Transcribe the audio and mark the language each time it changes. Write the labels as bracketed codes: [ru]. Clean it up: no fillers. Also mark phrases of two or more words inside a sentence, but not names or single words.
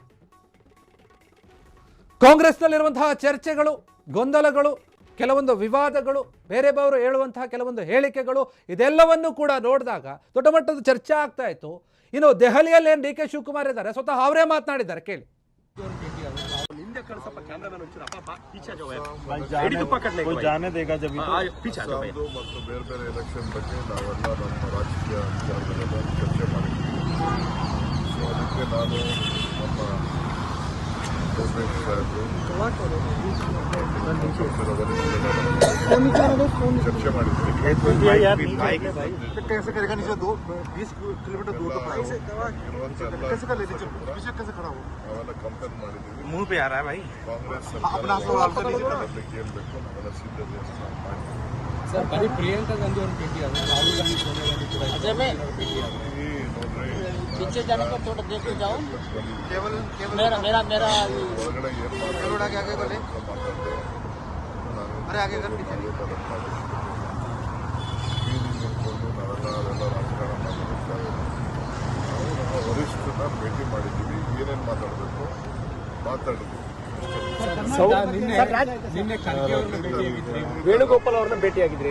[kn] ಕಾಂಗ್ರೆಸ್ನಲ್ಲಿರುವಂತಹ ಚರ್ಚೆಗಳು, ಗೊಂದಲಗಳು, ಕೆಲವೊಂದು ವಿವಾದಗಳು, ಬೇರೆಯವರು ಹೇಳುವಂತಹ ಕೆಲವೊಂದು ಹೇಳಿಕೆಗಳು, ಇದೆಲ್ಲವನ್ನೂ ಕೂಡ ನೋಡಿದಾಗ ದೊಡ್ಡ ಮಟ್ಟದ ಚರ್ಚೆ ಆಗ್ತಾ ಇತ್ತು. ಇನ್ನು ದೆಹಲಿಯಲ್ಲಿ ಏನು ಡಿಕೆ ಶಿವಕುಮಾರ್ ಇದ್ದಾರೆ, ಸ್ವತಃ ಅವರೇ ಮಾತನಾಡಿದ್ದಾರೆ, ಕೇಳಿ. [hi] जाने देगा जब [kn] ಮತ್ತು ಬೇರೆ ಬೇರೆ ಎಲೆಕ್ಷನ್ ಬಗ್ಗೆ ನಾವೆಲ್ಲ ನಮ್ಮ ರಾಜಕೀಯ ವಿಚಾರಗಳೆಲ್ಲ ಚರ್ಚೆ ಮಾಡಿದ್ದೀವಿ. ಸೊ ಅದಕ್ಕೆ ನಾನು ನಮ್ಮ चर्चा [hi] कैसे करेगा? नीचे 20 किलोमीटर दूर [kn] ಕಂಪೇರ್ ಮಾಡಿದ್ದೀವಿ. [hi] मुंह पे आ रहा है भाई. [kn] ಕಾಂಗ್ರೆಸ್ [hi] अपना सवाल [kn] ಏನ್ ಬೇಕು ನಾವೆಲ್ಲ ಸಿದ್ಧತೆ ಮಾಡಿ. ಸರ್, ಬರೀ ಪ್ರಿಯಾಂಕಾ ಗಾಂಧಿ ಅವ್ರ ಭೇಟಿ ಆದ್ರೆ ರಾಹುಲ್ ಗಾಂಧಿ ಸೋನಿಯಾ ಗಾಂಧಿ ಕೂಡ [hi] पीछे जाने को थोड़ा देख के जाओ. केवल मेरा मेरा मेरा [kn] ಹೊರಗಡೆ ಏನ್ [hi] आगे अरे आगे कर पीछे [kn] ನಾವೆಲ್ಲ ರಾಜಕಾರಣ ಮಾತಾಡ್ತಾ ನಾವು ನಮ್ಮ ವರಿಷ್ಠರನ್ನ ಭೇಟಿ ಮಾಡಿದ್ದೀವಿ. ಏನೇನು ಮಾತಾಡಬೇಕು ಮಾತಾಡಿದ್ವಿ. ನಿನ್ನೆ ಖರ್ಗೆ ಅವ್ರನ್ನ ಭೇಟಿಯಾಗಿದ್ರಿ, ವೇಣುಗೋಪಾಲ್ ಅವ್ರನ್ನ ಭೇಟಿಯಾಗಿದ್ರಿ.